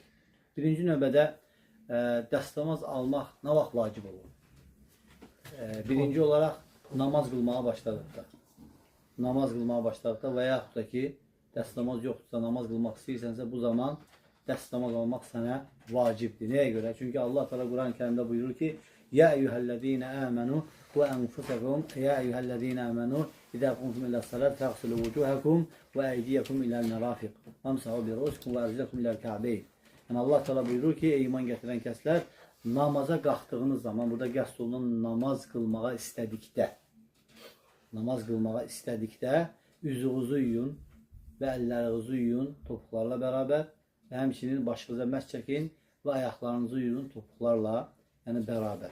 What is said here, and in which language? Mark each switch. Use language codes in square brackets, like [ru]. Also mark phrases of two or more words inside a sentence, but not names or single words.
[az] Birinci növbədə dərs namaz almaq nə vaxt vacib olur? [tr] Birinci olarak namaz kılmaya başladıkta [az] və yaxud da ki dərs namaz yoxdursa, namaz qılmaq istəyirsənsə bu zaman dərs namaz almaq sənə vacibdir. Nəyə görə? Çünki Allah Teala Quran-ı Kərimdə buyurur ki: [ar] "يا أيها الذين آمنوا وأنفسكم يا أيها الذين آمنوا إذا قمتم إلى الصلاة فاغسلوا وجوهكم وأيديكم إلى المرافق وامسحوا برءوسكم وأرجلكم إلى الكعبين." Yəni Allah Teala buyurur ki: "Ey iman gətirən kəslər, namaza qalxdığınız zaman, burada qəsd olunan namaz qılmağa istədikdə üzünüzü yuyun və əllərinizi yuyun topuqlarla bərabər və həmçinin başınıza məs çəkin və ayaqlarınızı yuyun topuqlarla, yəni bərabər.